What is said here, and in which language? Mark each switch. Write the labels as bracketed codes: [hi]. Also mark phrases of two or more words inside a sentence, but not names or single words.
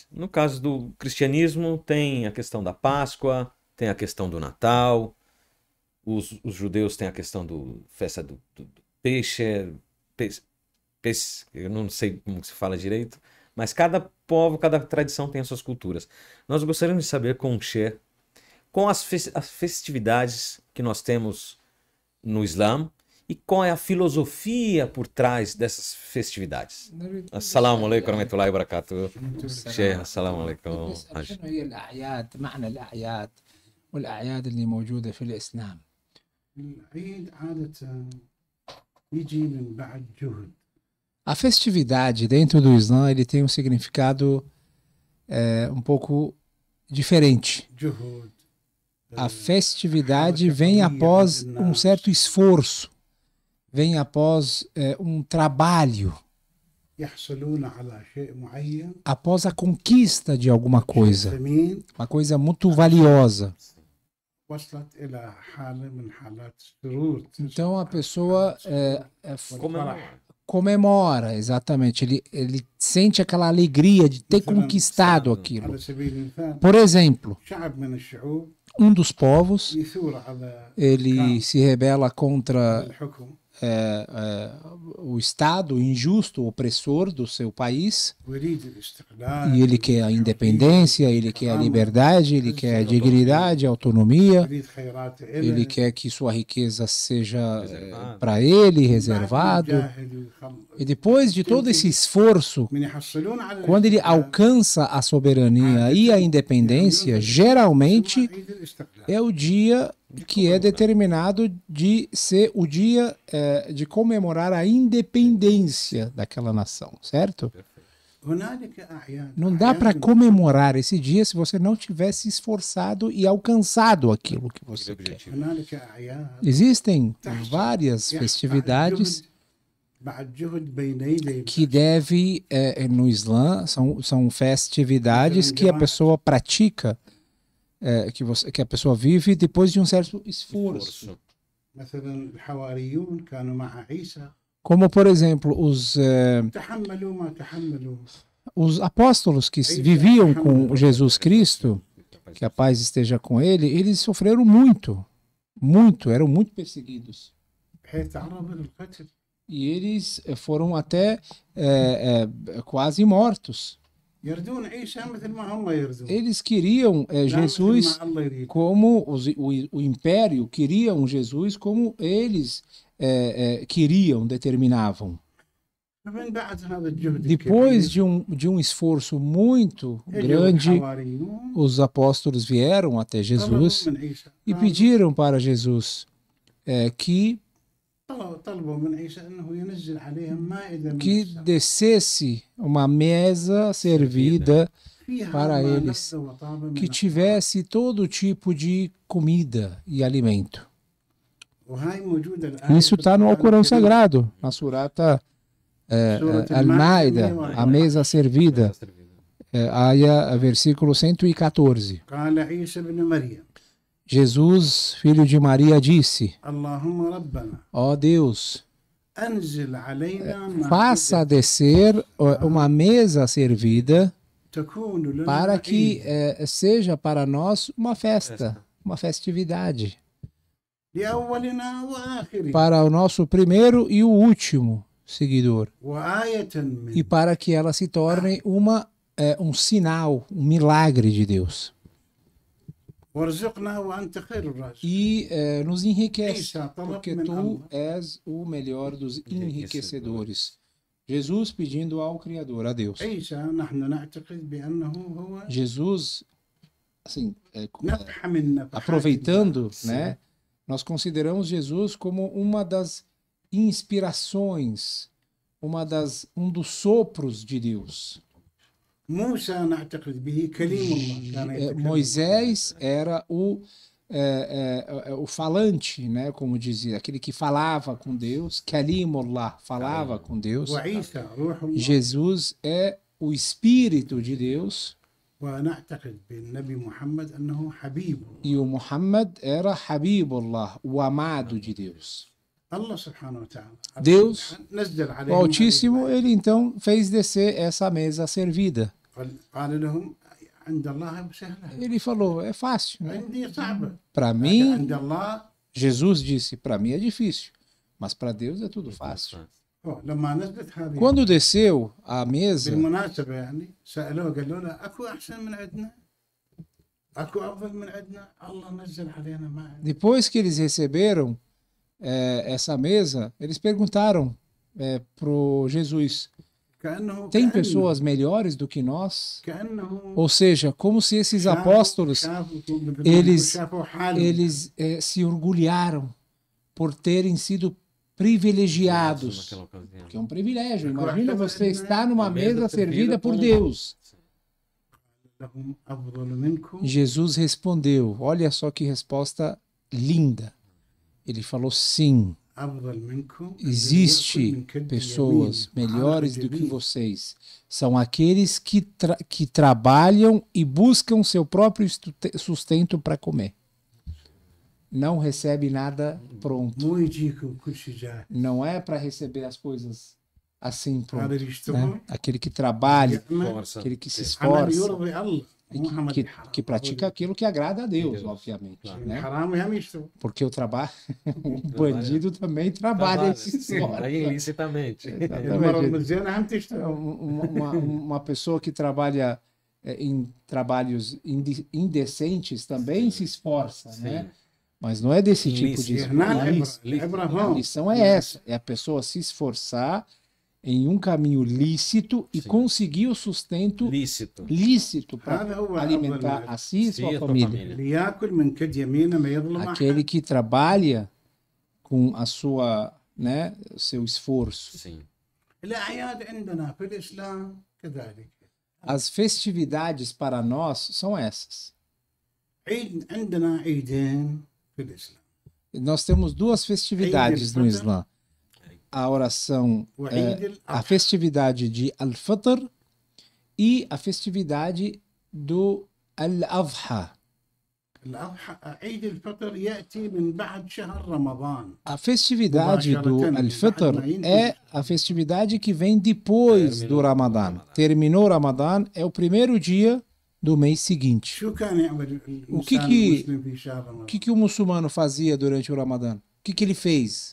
[pt] No caso do cristianismo, tem a questão da Páscoa, tem a questão do Natal, os judeus têm a questão do festa do peixe, eu não sei como se fala direito, mas cada povo, cada tradição tem as suas culturas. Nós gostaríamos de saber com o Sheikh, com as festividades que nós temos no Islã, e qual é a filosofia por trás dessas festividades. [ar] السلام عليكم ورحمة الله وبركاته. Sheikh، السلام عليكم. شنو هي الأعياد؟ معنى الأعياد والأعياد اللي موجودة في الإسلام. العيد عادة يجي من بعد جهد. [pt] A festividade dentro do Islã ele tem um significado um pouco diferente. [ar] جهد. [pt] A festividade vem após um certo esforço, vem após um trabalho, [ar] يحصلون على شيء معين [pt] após a conquista de alguma coisa, [ar] ثمين [pt] uma coisa muito valiosa. [ar] وصلت إلى حالة من حالات السرور. [pt] Então a pessoa Comemora. comemora, exatamente, ele sente aquela alegria de ter conquistado aquilo. [ar] على سبيل المثال [pt] Por exemplo, [ar] شعب من الشعوب [pt] um dos povos, [ar] يثور على [pt] ele se rebela contra [ar] الحكم [pt] o Estado injusto, opressor do seu país, [ar] ويريد الاستقلال [pt] e ele quer a independência, ele quer a liberdade, ele quer a dignidade, a autonomia, [ar] يريد خيرات [pt] ele [ar] إله [pt] quer que sua riqueza seja Reservado. para ele, reservado. E depois de todo esse esforço, [ar] من يحصلون على [pt] quando ele alcança a soberania e a independência, geralmente [ar] عيد الاستقلال. [pt] é o dia que é determinado de ser o dia de comemorar a independência daquela nação, certo? [ar] هنالك أعياد [pt] Não dá para comemorar esse dia se você não tivesse esforçado e alcançado aquilo que você quer. Objetivo. [ar] هنالك أعياد [pt] Existem várias festividades [ar] بعد جهد بين يدي [pt] que deve, no Islã, são festividades que a pessoa pratica, que a pessoa vive depois de um certo esforço. [ar] مثلا الحواريون كانوا مع عيسى [pt] Como, por exemplo, [ar] تحملوا ما تحملوا [pt] os apóstolos que viviam com Jesus Cristo, que a paz esteja com ele, eles sofreram muito, muito, eram muito perseguidos. [ar] بحيث تعرضوا للقتل. [pt] E eles foram até quase mortos. [ar] يردون عيسى مثل ما هم يردون. [pt] Eles queriam [ar] لا مثل [pt] Jesus [ar] ما الله يريد. [pt] como o império, queriam Jesus como eles queriam, determinavam. [ar] فمن بعد هذا الجهد [pt] Depois [ar] الكبير [pt] de um esforço muito [ar] يجوا [pt] grande, [ar] الحواريون [pt] os apóstolos vieram até Jesus [ar] طلبوا من عيسى [pt] e pediram para Jesus que [ar] طلبوا من عيسى انه ينزل عليهم مائده من [pt] que [ar] السماء [pt] descesse uma mesa servida [ar] فيها [pt] para [ar] ما [pt] eles, [ar] لذ وطاب من [pt] que [ar] الطعام. [pt] tivesse todo tipo de comida e alimento. [ar] وهاي موجوده الان [pt] Isso [ar] في [pt] está no [ar] القرآن [pt] Alcorão [ar] الكريم. [pt] Sagrado, na Surata [ar] سورة [pt] Al-Maida, a mesa servida, versículo 114. [ar] قال عيسى ابن مريم [pt] Jesus, filho de Maria, disse: [ar] اللهم ربنا [pt] ó Deus, [ar] انزل علينا [pt] faça descer uma mesa servida [ar] تكون لنا [pt] para que [ar] عيد [pt] seja para nós uma festa, uma festividade, [ar] لأولنا وآخرنا [pt] para o nosso primeiro e o último seguidor, [ar] وآية [pt] e [ar] من [pt] para que ela se torne um sinal, um milagre de Deus. [ar] وارزقنا وأنت خير الرازقين. [pt] E nos enriquece, [ar] عيسى طلب [pt] porque [ar] من [pt] tu [ar] الله [pt] és o melhor dos enriquecedores. Jesus pedindo ao Criador, a Deus. [ar] عيسى نحن نعتقد بأنه هو [pt] Jesus, assim, [ar] نفحة من نفحات [pt] aproveitando, Sim. né? Nós consideramos Jesus como uma das inspirações um dos sopros de Deus. [ar] موسى نعتقد به كليم الله كان يتكلم. [pt] Moisés era o falante, né, como dizia, aquele que falava com Deus, Kalimullah, falava com Deus. [ar] وعيسى روح الله. [pt] Jesus é o Espírito de Deus [ar] ونعتقد بالنبي محمد أنه حبيب [pt] e o Muhammad era Habibullah, o amado de Deus. [ar] الله سبحانه وتعالى. [pt] Deus, [ar] نزل [pt] o [ar] عليهم [pt] Altíssimo, ele então fez descer essa mesa servida. [ar] قال لهم عند الله سهلة [pt] Ele falou, é fácil, né? [ar] عندي صعبة [pt] Para [ar] لكن [pt] mim, [ar] عند الله [pt] Jesus disse, para mim é difícil, mas para Deus é tudo fácil. [ar] لما نزلت هذه [pt] Quando desceu a mesa, [ar] بالمناسبة يعني سألوه قالوا له أكو أحسن من عندنا أكو أفضل من عندنا الله نزل علينا ما عندنا. [pt] depois que eles receberam essa mesa, eles perguntaram pro Jesus, [ar] كأنه [pt] tem pessoas melhores do que nós? [ar] كأنه [pt] Ou seja, como se esses [ar] شافوا- [pt] apóstolos, [ar] شافوا- [pt] eles- [ar] شافوا حالهم. [pt] eles se orgulharam por terem sido privilegiados. Naquela ocasião. Que é um privilégio. Imagina você estar numa mesa servida por Deus. [ar] لهم أفضل منكم [pt] Jesus respondeu, olha só que resposta linda. Ele falou sim, [ar] أفضل منكم [pt] existe pessoas melhores do que vocês. São aqueles que trabalham e buscam seu próprio sustento para comer. Não recebe nada pronto. [ar] مو يجيكم كل شيء جاهز. [pt] Não é para receber as coisas assim [ar] هذا [pt] pronto. [ar] اللي [pt] Né? [ar] يشتغل [pt] Aquele que trabalha, [ar] يعمل [pt] Força. aquele que se [ar] عمل [pt] esforça, [ar] يرضي الله [pt] e [ar] مو عمل [pt] que [ar] حرام. [pt] pratica aquilo que agrada a Deus, Deus, obviamente. claro. Né? [ar] حرام هم يشتغل. [pt] Porque o trabalho, o bandido também trabalha e se esforça. Aí ilicitamente. المرأة المزينة هم تشتغل. Uma pessoa que trabalha em trabalhos indecentes também se esforça, né? Mas não é desse tipo de Ilícito. [ar] هنا [pt] esforço. [ar] العبرة [pt] A [ar] هون. [pt] lição é essa, é a pessoa se esforçar em um caminho lícito e Sim. conseguir o sustento Lícito. lícito para [ar] هذا هو [pt] alimentar [ar] أفضل [pt] a si e Sim, sua a tua família. [ar] اللي ياكل من كد يمينه ما يظلم [pt] Aquele [ar] أحد. [pt] que trabalha com a sua, né, seu esforço. Sim. [ar] الأعياد عندنا في الإسلام كذلك. [pt] As festividades para nós são essas. [ar] عيد عندنا عيدين في الإسلام. [pt] Nós temos duas festividades no Islã. A oração, [ar] وعيد [pt] a [ar] الأضحى. [pt] festividade de Al-Fitr e a festividade do Al-Adha. [ar] عيد الفطر يأتي من بعد شهر رمضان. [pt] A festividade do Al-Fitr é a festividade que vem depois do Ramadã. Terminou o Ramadã, é o primeiro dia do mês seguinte. [ar] شو كان يعمل [pt] O que [ar] الإنسان [pt] que- [ar] المسلم في شهر رمضان؟ [pt] O que o muçulmano fazia durante o Ramadã? O que ele fez?